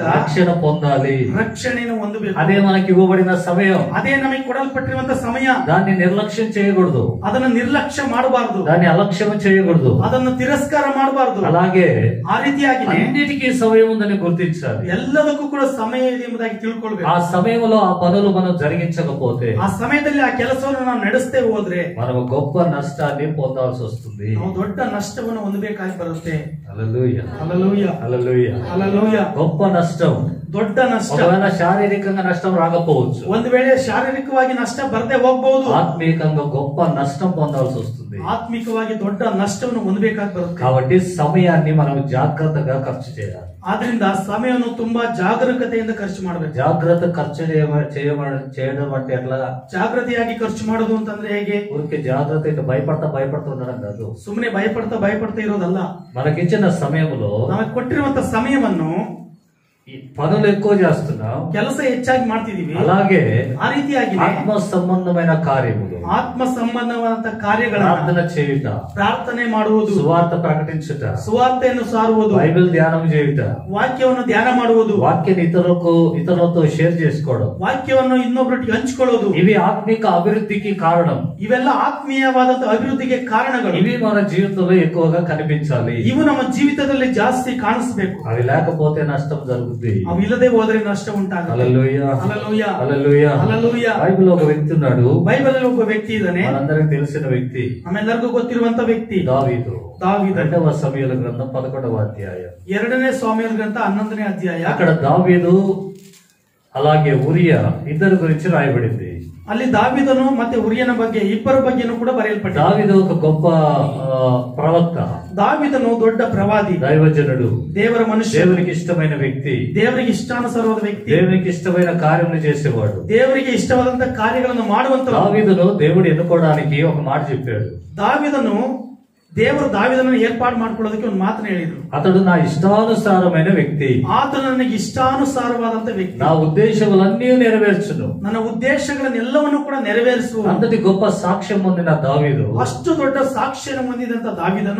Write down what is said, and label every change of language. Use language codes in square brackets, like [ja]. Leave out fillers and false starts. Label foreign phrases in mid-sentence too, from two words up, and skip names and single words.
[te] రక్షణ పొందాలి. [kn] ರಕ್ಷಣೆಯನ್ನು ಹೊಂದಬೇಕು. [te] అదే మనకి ఇవ్వబడిన సమయం. [kn] ಅದೇ ನಮಗೆ ಕೊಡಲ್ಪಟ್ಟಿರುವಂತ ಸಮಯ. [te] దాన్ని నిర్లక్ష్యం చేయకూడదు, [kn] ಅದನ್ನು ನಿರ್ಲಕ್ಷ್ಯ ಮಾಡಬಾರದು, [te] దాన్ని అలక్ష్యం చేయకూడదు, [kn] ಅದನ್ನು ತಿರಸ್ಕಾರ ಮಾಡಬಾರದು. [te] అలాగే [kn] ಆ ರೀತಿಯಾಗಿ [te] అన్నిటికీ సమయం ఉందని గుర్తించాలి. [kn] ಎಲ್ಲದಕ್ಕೂ ಕೂಡ ಸಮಯ ಇದೆ ಎಂಬುದಾಗಿ ತಿಳ್ಕೊಳ್ಬೇಕು. [te] ఆ సమయంలో ఆ పనులు మనం జరిగించకపోతే [kn] ಆ ಸಮಯದಲ್ಲಿ ಆ ಕೆಲಸವನ್ನು ನಾವು ನಡೆಸ್ತೇ ಹೋದ್ರೆ [te] మనం గొప్ప నష్టాన్ని పొందాల్సి వస్తుంది. [kn] ನಾವು ದೊಡ್ಡ ನಷ್ಟವನ್ನು ಹೊಂದಬೇಕಾಗಿ ಬರುತ್ತೆ. [te] హల్లెలూయా, హల్లెలూయా, హల్లెలూయా. హల్లెలూయా. గొప్ప నష్టం. [kn] ದೊಡ್ಡ ನಷ್ಟ. [te] ఒకవేళ శారీరకంగా నష్టం రాకపోవచ్చు, [kn] ಒಂದು ವೇಳೆ ಶಾರೀರಿಕವಾಗಿ ನಷ್ಟ ಬರದೆ ಹೋಗಬಹುದು, [te] ఆత్మీయంగా గొప్ప నష్టం పొందాల్సి వస్తుంది. [kn] ಆತ್ಮಿಕವಾಗಿ ದೊಡ್ಡ ನಷ್ಟವನ್ನು ಹೊಂದಬೇಕಾಗಿ ಬರುತ್ತೆ. [te] కాబట్టి సమయాన్ని మనం జాగ్రత్తగా ఖర్చు చేయాలి. [kn] ಆದ್ರಿಂದ ಸಮಯವನ್ನು ತುಂಬಾ ಜಾಗರೂಕತೆಯಿಂದ ಖರ್ಚು ಮಾಡಬೇಕು. [te] జాగ్రత్త ఖర్చు చేయడం అంటే ఎట్లా? [kn] ಜಾಗೃತಿಯಾಗಿ ಖರ್ಚು ಮಾಡೋದು ಅಂತಂದ್ರೆ ಹೇಗೆ? [te] ఊరికే జాగ్రత్త ఇట్లా భయపడతా ఉండడం కాదు. [kn] ಸುಮ್ಮನೆ ಭಯಪಡ್ತಾ ಇರೋದಲ್ಲ. [te] మనకిచ్చిన సమయంలో [kn] ನಮಗೆ ಕೊಟ್ಟಿರುವಂತ ಸಮಯವನ್ನು [te] ఈ పనులు ఎక్కువ చేస్తున్నాం, [kn] ಕೆಲಸ ಹೆಚ್ಚಾಗಿ ಮಾಡ್ತಿದೀವಿ. [te] అలాగే [kn] ಆ ರೀತಿಯಾಗಿ [te] ఆత్మ సంబంధమైన కార్యములు, [kn] ಆತ್ಮ ಸಂಬಂಧವಾದಂತ ಕಾರ್ಯಗಳನ್ನ [te] ప్రార్థన చేయుట, [kn] ಪ್ರಾರ್ಥನೆ ಮಾಡುವುದು, [te] సువార్త ప్రకటించుట, [kn] ಸುವಾರ್ತೆಯನ್ನು ಸಾರುವುದು, [te] బైబిల్ ధ్యానం చేయుట, [kn] ವಾಕ್ಯವನ್ನು ಧ್ಯಾನ ಮಾಡುವುದು, [te] వాక్యాన్ని ఇతరులతో షేర్ చేసుకోవడం, [kn] ವಾಕ್ಯವನ್ನು ಇನ್ನೊಬ್ಬರೊಟ್ಟಿಗೆ ಹಂಚಿಕೊಳ್ಳೋದು, [te] ఇవి ఆత్మిక అభివృద్ధికి కారణం. [kn] ಇವೆಲ್ಲ ಆತ್ಮೀಯವಾದಂತ ಅಭಿವೃದ್ಧಿಗೆ ಕಾರಣಗಳು. [te] ఇవి మన జీవితంలో ఎక్కువగా కనిపించాలి. [kn] ಇವು ನಮ್ಮ ಜೀವಿತದಲ್ಲಿ ಜಾಸ್ತಿ ಕಾಣಿಸಬೇಕು. [te] అవి లేకపోతే నష్టం జరుగుతుంది. [kn] ಅವು ಇಲ್ಲದೆ ಹೋದ್ರೆ ನಷ್ಟ ಉಂಟಾಗುತ್ತೆ. [te] హల్లెలూయా, హల్లెలూయా, హల్లెలూయా. హల్లెలూయా. బైబిల్ ఒక వ్యక్తి ఉన్నాడు, [kn] ಬೈಬಲ್ ಅಲ್ಲಿ ಒಬ್ಬ ವ್ಯಕ್ತಿ ಇದ್ದಾನೆ, [te] మనందరికి తెలిసిన వ్యక్తి, [kn] ನಮ್ಮೆಲ್ಲರಿಗೂ ಗೊತ್ತಿರುವಂತ ವ್ಯಕ್ತಿ [te] దావీదు. దావీదు. 2వ సమూయేలు గ్రంథం 11వ అధ్యాయం. [kn] 2ನೇ ಸಾಮ್ಯೇಲ ಗ್ರಂಥ 11ನೇ ಅಧ್ಯಾಯ. [te] అక్కడ దావీదు అలాగే ఉరియా ఇద్దరు గురించి రాయబడింది. [kn] ಅಲ್ಲಿ ದಾವೀದನು ಮತ್ತೆ ಉರಿಯನ ಬಗ್ಗೆ ಇಬ್ಬರ ಬಗ್ಗೆನೂ ಕೂಡ ಬರೆಯಲ್ಪಟ್ಟಿದೆ. [te] దావీదు ఒక గొప్ప ప్రవక్త, [kn] ದಾವೀದನು ದೊಡ್ಡ ಪ್ರವಾದಿ, [te] దైవజనుడు, [kn] ದೇವರ ಮನುಷ್ಯ, [te] దేవునికి ఇష్టమైన వ్యక్తి, [kn] ದೇವರಿಗೆ ಇಷ್ಟಾನುಸಾರವಾದ ವ್ಯಕ್ತಿ, [te] దేవునికి ఇష్టమైన కార్యములు చేసేవాడు. [kn] ದೇವರಿಗೆ ಇಷ್ಟವಾದಂತ ಕಾರ್ಯಗಳನ್ನು ಮಾಡುವಂತ [te] దావీదును దేవుడు ఎన్నుకోవడానికి ఒక మాట చెప్పాడు. [kn] ದೇವರು ದಾವೀದನನ್ನು ಏರ್ಪಾಡು ಮಾಡ್ಕೊಳ್ಳೋದಕ್ಕೆ ಒಂದು ಮಾತನ್ನ ಹೇಳಿದ್ರು. [te] అతడు నా ఇష్టానుసారమైన వ్యక్తి, [kn] ಆತನು ನನಗೆ ಇಷ್ಟಾನುಸಾರವಾದಂತ ವ್ಯಕ್ತಿ, [te] నా ఉద్దేశములన్నీ నెరవేర్చును, [kn] ನನ್ನ ಉದ್ದೇಶಗಳನ್ನೆಲ್ಲವನ್ನು ಕೂಡ ನೆರವೇರಿಸುವ [te] అంతటి గొప్ప సాక్ష్యం పొందిన దావీదు [kn] ಅಷ್ಟು ದೊಡ್ಡ ಸಾಕ್ಷ್ಯನ ಹೊಂದಿದಂತ ದಾವೀದನು